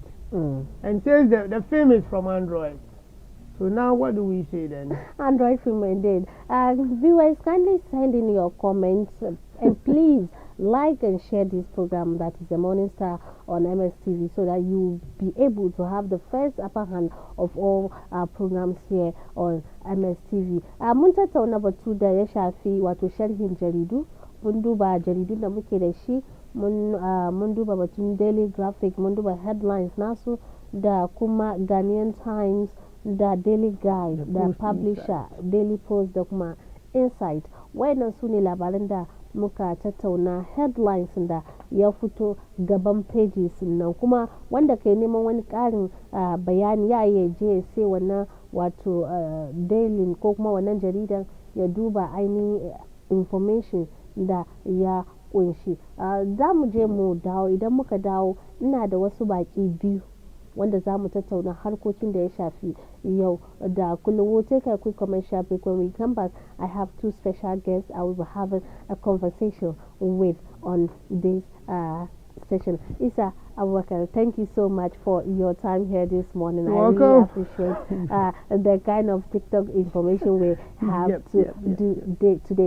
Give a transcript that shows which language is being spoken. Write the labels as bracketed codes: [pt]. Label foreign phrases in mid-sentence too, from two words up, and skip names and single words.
[en] And says the film is from Android. So now what do we say then? Android film indeed. Viewers, kindly send in your comments and please like and share this program that is the Morning Star on MSTV, so that you'll be able to have the first upper hand of all our programs here on MSTV. [ha] Muntata number 2 da ya shafi wato sharhin jaridu. Mun duba jaridu da muke da shi, mun duba batun Daily Graphic, mun duba headlines nasu da kuma Ghanaian Times da Daily Guide da Publisher, Daily Post da kuma Insight. Wayannan su ne labaran da muka tattauna, headlines da ya fito gaban pages nan, kuma wanda kai neman wani karin bayani ya yi je sai wannan wato daily ko kuma wannan jaridan ya duba ainihin information da ya kunshi. Za mu je mu dawo, idan muka dawo ina da wasu baki biyu wanda za mu tattauna harkokin da ya shafi yau da kullum. [en] We'll take a quick commercial break. When we come back, I have two special guests I will be having a conversation with on this session. Isa Abubakar, thank you so much for your time here this morning. You're I welcome. really appreciate the kind of TikTok information we have do today.